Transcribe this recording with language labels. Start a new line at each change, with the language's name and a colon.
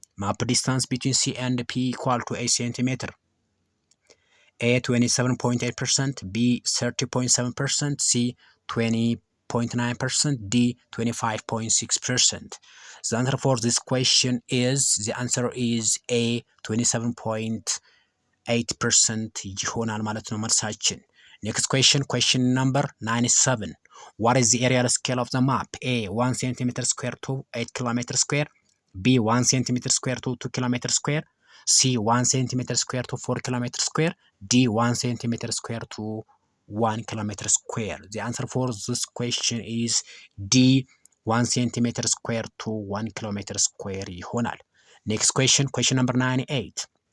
English: Map distance between C and P equal to 8 centimeter. A. 27.8%, B. 30.7%, C. 20.9%, D. 25.6%. The answer for this question is A. 27.8%
Amharic: ይሆናል ማለት ነው መልሳችን።
English: Next question, question number 97. What is the aerial scale of the map? A. 1 centimeter square to 8 kilometer square, B. 1 centimeter square to 2 kilometer square, C. 1 centimeter square to 4 kilometer square, D. 1 centimeter square to 1 kilometer square. The answer for this question is D. 1 centimeter square to 1 kilometer square
Amharic: ይሆናል።
English: Next question, question number 98.